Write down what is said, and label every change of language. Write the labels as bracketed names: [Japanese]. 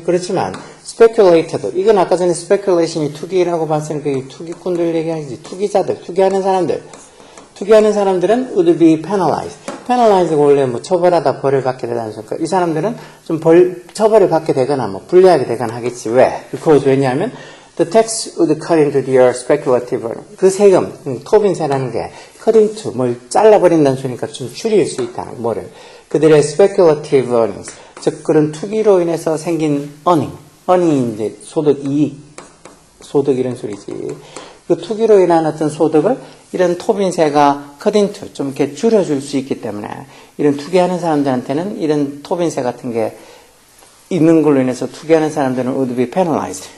[Korean] 그렇지만 speculated, 이건 아까 전에 speculation이 투기라고 봤을 때 그 투기꾼들 얘기하지. 투기자들, 투기하는 사람들은 [English] would be penalized. [Korean] penalize가 원래 뭐 처벌하다 벌을 받게 되다는 소리니까 이 사람들은 좀 처벌을 받게 되거나 뭐 불리하게 되거나 하겠지. 왜? [English] because [Korean] 왜냐하면 [English] the tax would cut into their speculative earning. [Korean] 그 세금, 토빈세라는 게 cut into 뭘 잘라버린다는 소리니까 좀 줄일 수 있다는 뭐를 그들의 [English] speculative earnings, [Korean] 즉 그런 투기로 인해서 생긴 earning이 이제 소득, 이익, 소득 이런 소리지. 그 투기로 인한 어떤 소득을 이런 토빈세가 cut into 좀 이렇게 줄여줄 수 있기 때문에 이런 투기하는 사람들한테는 이런 토빈세 같은 게 있는 걸로 인해서 투기하는 사람들은 [English] would be penalized.